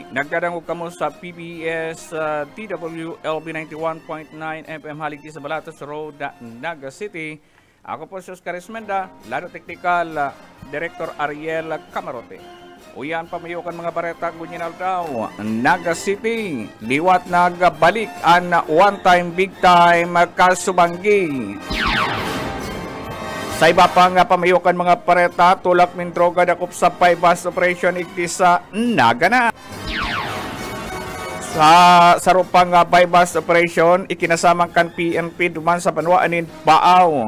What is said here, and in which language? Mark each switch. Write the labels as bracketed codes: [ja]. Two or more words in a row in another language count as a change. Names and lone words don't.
[bik] Nagdadangog kamo sa PBS TWLB 91.9 FM haligi sa Balatos Road, Naga City. Ako po si Oscar Esmenda, Lado Technical Director Ariel Camarote. Uyan pamayukan mga bareta Gunyan daw, Naga City. Liwat nagbalik ang [en] one time big time [bik] Kasubanggi. Sa iba pang pamayukan mga pareta, tulak min droga dakop sa [en] bypass operation [bik] igdi sa Nagana. Sa sarupang [en] bypass operation, [bik] ikinasamang kan PNP duman sa banwaanin Baaw.